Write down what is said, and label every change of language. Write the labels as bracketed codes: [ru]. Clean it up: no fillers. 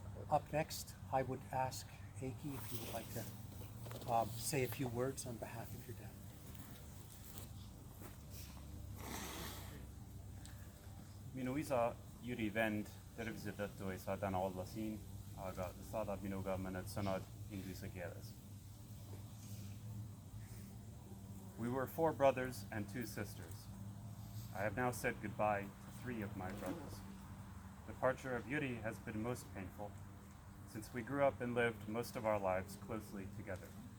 [en] Up next, I would ask Aki if you would like to say a few words on behalf of your dad. [et] Minuisa Juri vend tervise tõttu ei saa täna olla siin, aga ta saadab minuga mõned sõnad inglise keeles. [en] We were 4 brothers and 2 sisters. I have now said goodbye to 3 of my brothers. The departure of Juri has been most painful, since we grew up and lived most of our lives closely together.